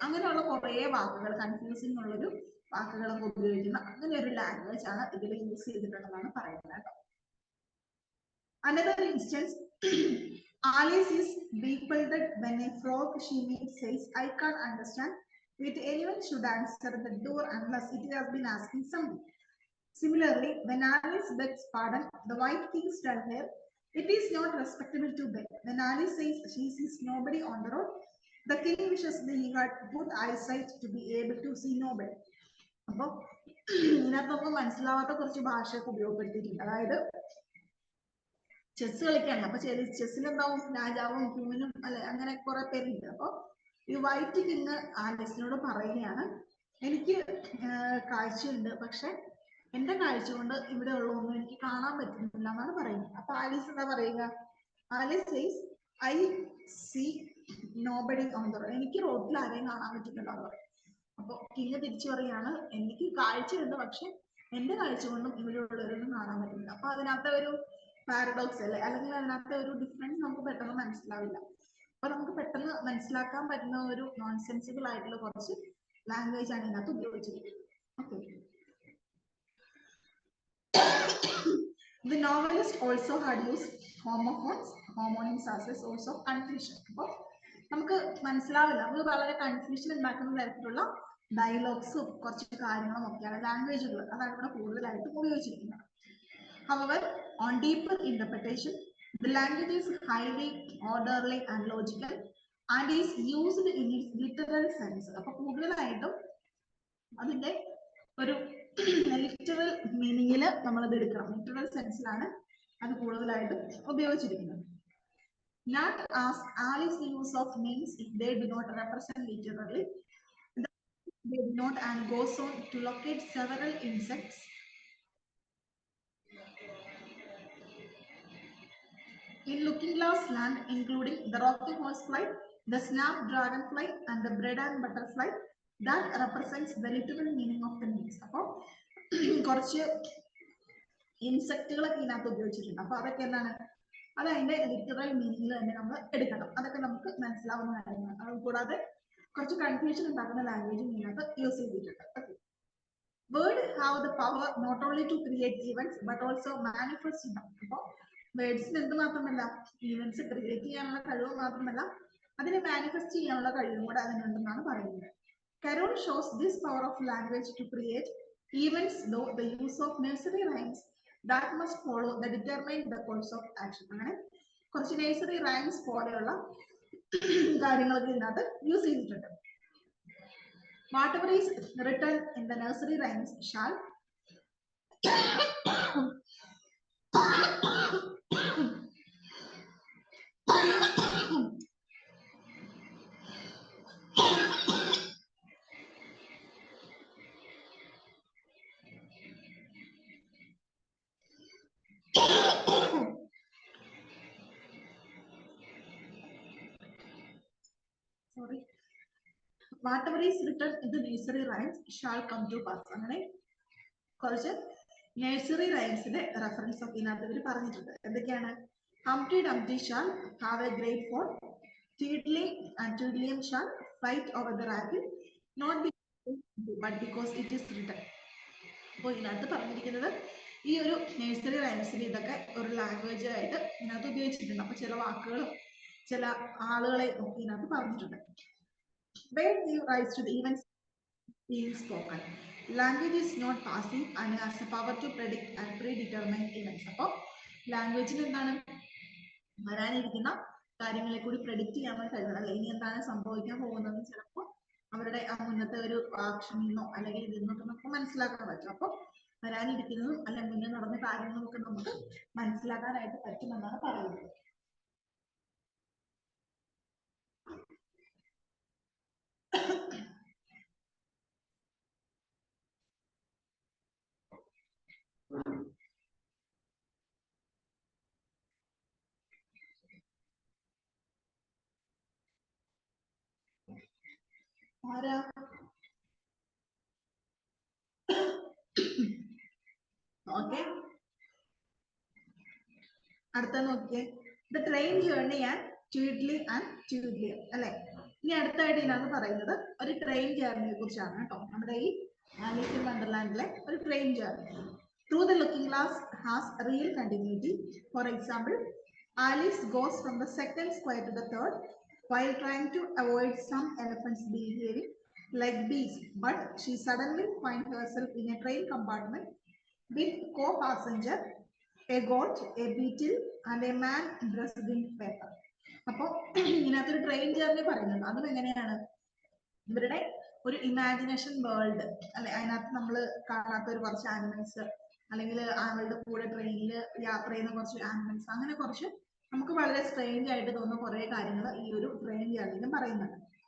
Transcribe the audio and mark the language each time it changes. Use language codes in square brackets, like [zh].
[ml] അങ്ങനെയുള്ള കുറെ വാക്കുകൾ, കൺഫ്യൂസിംഗ് ഉള്ളൊരു വാക്കുകളൊക്കെ ഉപയോഗിക്കുന്ന അങ്ങനെ ഒരു ലാംഗ്വേജ് ആണ് ഇതിൽ യൂസ് ചെയ്തിട്ടുള്ളതാണ് പറയുന്നത് കേട്ടോ. [en] Another instance, Alice is bewildered when a frog she meets says, I can't understand if anyone should answer the door unless it has been asking something. Similarly, when Alice begs pardon, the white kings tell her it is not respectable to beg. When Alice says she sees nobody on the road, the king wishes that he had good eyesight to be able to see nobody. [ml] അപ്പോൾ ഇതിനകത്ത് നമുക്ക് മനസ്സിലാവാത്ത കുറച്ച് ഭാഷയൊക്കെ ഉപയോഗപ്പെടുത്തിയിട്ടുണ്ട്. അതായത് chess കളിക്കാണ്, അപ്പൊ ചെസ്സിൽ എന്താവും, രാജാവും ക്യൂനും അല്ലെ, അങ്ങനെ കുറെ പേരുണ്ട്. അപ്പൊ ഈ വൈറ്റ് കിങ് ആലീസിനോട് പറയുകയാണ്, എനിക്ക് കാഴ്ചയുണ്ട്, പക്ഷെ എന്റെ കാഴ്ച കൊണ്ട് ഇവിടെ ഉള്ളതൊന്നും എനിക്ക് കാണാൻ പറ്റുന്നില്ല എന്നാണ് പറയുന്നത്. അപ്പൊ ആലീസ് എന്താ പറയുക? [en] Alice says I see nobody on the road. [ml] എനിക്ക് റോഡിൽ ആരെയും കാണാൻ പറ്റുന്നില്ല എന്ന് പറയും. അപ്പൊ കിങ് തിരിച്ചു പറയാണ്, എനിക്ക് കാഴ്ചയുണ്ട്, പക്ഷെ എന്റെ കാഴ്ച കൊണ്ടും ഇവിടെ ഉള്ളവരൊന്നും കാണാൻ പറ്റുന്നില്ല. അപ്പൊ അതിനകത്തെ ഒരു പാരഡോക്സ് അല്ലെ, അല്ലെങ്കിൽ അതിനകത്തെ ഒരു ഡിഫറൻസ് നമുക്ക് പെട്ടെന്ന് മനസ്സിലാവില്ല. അപ്പൊ നമുക്ക് പെട്ടെന്ന് മനസ്സിലാക്കാൻ പറ്റുന്ന ഒരു നോൺസെൻസിബിൾ ആയിട്ടുള്ള കുറച്ച് ലാംഗ്വേജ് ആണ് ഇതിനകത്ത് ഉപയോഗിച്ചിരിക്കുന്നത്. Okay. [en] The novelist also had used homonyms as a source of confusion. [ml] അപ്പോൾ നമുക്ക് മനസ്സിലാവില്ല, നമ്മൾ വളരെ കൺഫ്യൂഷൻ ഉണ്ടാക്കുന്ന തരത്തിലുള്ള ഡയലോഗ്സും കുറച്ച് കാര്യങ്ങളും ഒക്കെയാണ് ലാംഗ്വേജുകൾ, അതാണ് ഇവിടെ കൂടുതലായിട്ടും ഉപയോഗിച്ചിരിക്കുന്നത്. [en] However, on deeper interpretation, the language is highly orderly and logical and is used in its literal sense. [ml] അപ്പൊ കൂടുതലായിട്ടും അതിന്റെ ഒരു ലിറ്ററൽ മീനിങ്ങിൽ നമ്മളത് എടുക്കണം. ലിറ്ററൽ സെൻസിലാണ് അത് കൂടുതലായിട്ടും ഉപയോഗിച്ചിരിക്കുന്നത്. [en] Not as Alice's use of names if they do not represent literally. They do not, and goes on to locate several insects in Looking Glass Land, including the rocky horsefly, the snapdragonfly, and the bread and butterfly, that represents the literal meaning of the names. [ml] അപ്പോൾ കുറച്ച് ഇൻസെക്റ്റുകളൊക്കെ ഇതിനകത്ത് ഉപയോഗിച്ചിട്ടുണ്ട്. അപ്പൊ അതൊക്കെ എന്താണ്, അത് അതിന്റെ literal മീനിങ്ങിൽ തന്നെ നമ്മൾ എടുക്കണം. അതൊക്കെ നമുക്ക് മനസ്സിലാവുന്ന കാര്യങ്ങളാണ്. അത് കൂടാതെ കുറച്ച് കൺഫ്യൂഷൻ ഉണ്ടാക്കുന്ന ലാംഗ്വേജും ഇതിനകത്ത് യൂസ് ചെയ്തിട്ടുണ്ട്. [en] Words have the power not only to create events but also manifest them. [ml] അപ്പോൾ വേർഡ്സിന് എന്ത് മാത്രമല്ല, ഈവൻസ് ക്രിയേറ്റ് ചെയ്യാനുള്ള കഴിവ് മാത്രമല്ല, അതിനെ മാനിഫെസ്റ്റ് ചെയ്യാനുള്ള കഴിവും കൂടെ അതിനുണ്ടെന്നാണ് പറയുന്നത്. [en] Carroll shows this power of language to create events though the use of nursery rhymes that must follow the determine the course of action. [ml] അങ്ങനെ കുറച്ച് nursery rhymes പോലെയുള്ള കാര്യങ്ങളൊക്കെ ഇതിനകത്ത് യൂസ് ചെയ്തിട്ടുണ്ട്. [en] Whatever is written in the nursery rhymes shall whatever is written in the nursery rhymes shall come to pass. [ml] അങ്ങനെ കുറച്ച് nursery rhymes-ന്റെ reference ഒക്കെ ഇതിനകത്ത് ഇവർ പറഞ്ഞിട്ടുണ്ട്. എന്തൊക്കെയാണ്? [en] Humpty Dumpty shall have a great fall. Tweedledee and Tweedledum shall fight over the rabbit, not because but because it is written. [ml] അപ്പോൾ ഇതിനകത്ത് പറഞ്ഞിരിക്കുന്നത് ഈ ഒരു nursery rhymes-ന് ഇതൊക്കെ ഒരു ലാംഗ്വേജ് ആയിട്ട് ഇതിനകത്ത് ഉപയോഗിച്ചിട്ടുണ്ട്. അപ്പൊ ചില വാക്കുകളും ചില ആളുകളെ ഒക്കെ ഇതിനകത്ത് പറഞ്ഞിട്ടുണ്ട്. [en] Where give rise to the events being spoken. Language is not passive and has the power to predict and predetermine events. [ml] അപ്പോൾ ലാംഗ്വേജിൽ എന്താണ്, വരാനിരിക്കുന്ന കാര്യങ്ങളെ കൂടി പ്രഡിക്റ്റ് ചെയ്യാൻ കഴിയണം. അല്ലെ, ഇനി എന്താണ് സംഭവിക്കാൻ പോകുന്നത് ചിലപ്പോൾ അവരുടെ മുന്നത്തെ ഒരു ആക്ഷനിൽ നിന്നോ അല്ലെങ്കിൽ ഇതിൽ നിന്നൊക്കെ നമുക്ക് മനസ്സിലാക്കാൻ പറ്റും. അപ്പോൾ വരാനിരിക്കുന്നതും അല്ലെങ്കിൽ മുന്നേ നടന്ന കാര്യങ്ങളും ഒക്കെ നമുക്ക് മനസ്സിലാക്കാനായിട്ട് പറ്റുമെന്നാണ് പറയുന്നത്. ഓക്കെ, അടുത്ത നോക്കിയേ, [en] The train journey and Tweedledee and Tweedledum. [ml] അല്ലെ, ഇനി അടുത്തായിട്ട് ഇതിനകത്ത് പറയുന്നത് ഒരു ട്രെയിൻ ജേർണിയെ കുറിച്ചാണ് കേട്ടോ. നമ്മുടെ ഈ ആലീസ് ഇൻ വണ്ടർലാൻഡിലെ ഒരു train journey. [en] Through the Looking Glass has real continuity. For example, Alice goes from the second square to the third while trying to avoid some elephants behaving like bees, but she suddenly finds herself in a train compartment with co-passenger, a goat, a beetle, and a man dressed in paper. [ml] അപ്പോൾ ഇതിനകത്തൊരു train journey പറയുന്നുണ്ട്. അതും എങ്ങനെയാണ്, ഇവരുടെ ഒരു imagination world അല്ലെ, അതിനകത്ത് നമ്മൾ കാണാത്ത ഒരു കുറച്ച് ആനിമൽസ് അല്ലെങ്കിൽ അവളുടെ കൂടെ ട്രെയിനിൽ യാത്ര ചെയ്യുന്ന കുറച്ച് ആനിമൽസ്, അങ്ങനെ കുറച്ച് നമുക്ക് വളരെ സ്ട്രേഞ്ച് ആയിട്ട് തോന്നുന്ന കുറെ കാര്യങ്ങൾ ഈ ഒരു ട്രെയിൻ ജേർണിയിലും പറയുന്നുണ്ട്.